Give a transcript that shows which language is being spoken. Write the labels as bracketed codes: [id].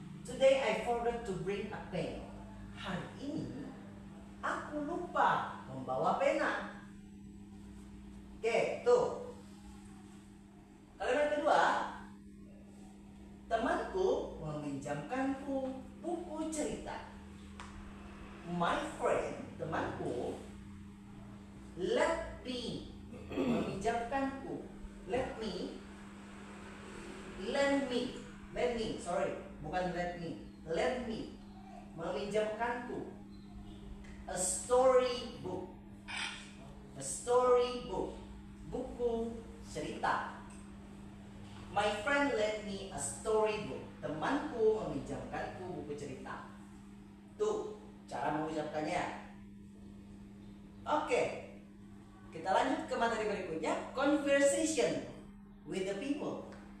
[en] Today I forget to bring a pen. [id] Hari ini aku lupa membawa pena. Oke, tuh. Kalimat kedua, temanku meminjamkanku buku cerita. [en] My friend, [id] temanku, [en] let me, [id] meminjamkanku. [en] Let me, lend me, sorry, [id] bukan [en] let me, lend me, [id] meminjamkanku [en] a storybook. A storybook, [id] buku cerita. [en] My friend lent me a storybook. [id] Temanku meminjamkanku buku cerita. Tuh cara mengucapkannya. Oke, kita lanjut ke materi berikutnya. [en] Conversation with the people.